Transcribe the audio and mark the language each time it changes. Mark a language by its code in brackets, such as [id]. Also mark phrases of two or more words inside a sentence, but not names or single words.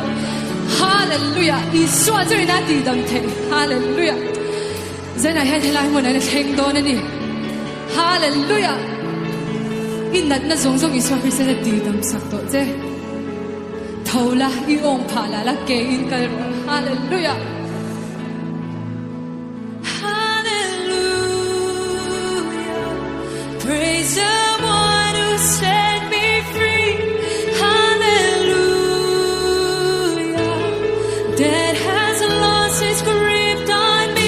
[hmr] Hallelujah. Iswa chon na ti dam thei. Hallelujah. Zana hen helai mo na theng do na ni. Hallelujah. In nat na zong Iswa Krista na ti dam sak to che thola I ong phala la ke in kal. Hallelujah. [en] Praise the one who set me free. Hallelujah. Death has lost its grip on me.